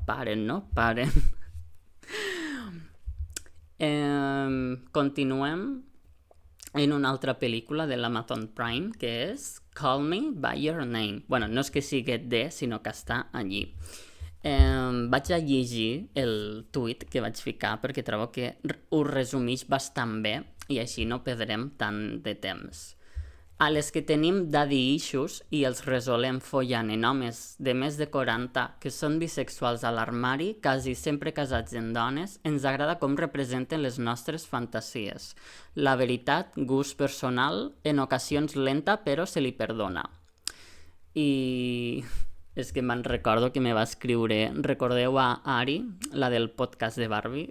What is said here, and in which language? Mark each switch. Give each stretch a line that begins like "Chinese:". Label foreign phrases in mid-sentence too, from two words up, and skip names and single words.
Catalan: Continuem en una altra pel·lícula de l'Amazon Prime, que és Call Me By Your Name. No és que sigui de, sinó que està allí. Vaig a llegir el tuit que vaig ficar perquè trobo que ho resumeix bastant bé i així no perdrem tant de temps. A les que tenim
English: daddy issues
Catalan: i els resolem follant en homes de més de 40 que són bisexuals a l'armari, quasi sempre casats en dones, ens agrada com representen les nostres fantasies. La veritat, gust personal, en ocasions lenta, però se li perdona. I és que me'n recordo que me va escriure, recordeu a Ari, la del podcast de Barbie?